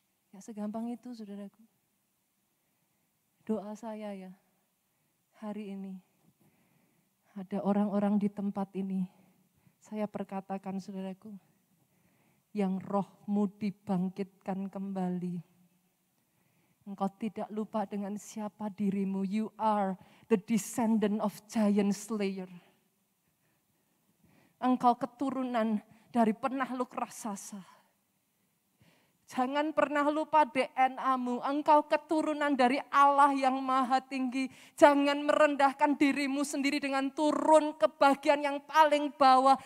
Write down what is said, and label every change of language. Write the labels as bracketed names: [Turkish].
[Indonesian] Ya segampang itu saudaraku. Doa saya ya, hari ini ada orang-orang di tempat ini, saya perkatakan saudaraku, yang rohmu dibangkitkan kembali. Engkau tidak lupa dengan siapa dirimu. [English] You are the descendant of giant slayer. [Indonesian] Engkau keturunan dari penakluk raksasa. Jangan pernah lupa DNA-mu. Engkau keturunan dari Allah yang maha tinggi. Jangan merendahkan dirimu sendiri dengan turun ke bagian yang paling bawah.